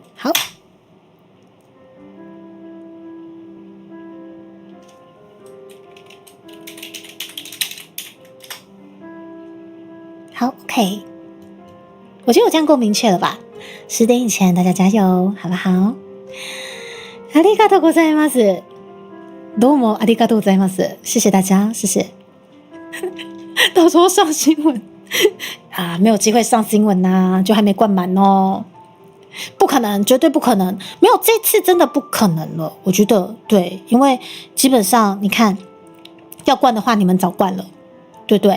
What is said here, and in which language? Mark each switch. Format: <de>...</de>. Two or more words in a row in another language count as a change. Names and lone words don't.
<zh>好，好 ，OK。我觉得我这样够明确了吧？10点以前大家加油，好不好？</zh> <ja>ありがとうございます。どうもありがとうございます。</ja> <zh>谢谢大家，谢谢。到时候上新闻。没有机会上新闻啊，就还没灌满哦，不可能，绝对不可能，没有，这次真的不可能了，我觉得对，因为基本上你看，要灌的话你们早灌了，对不对？</zh>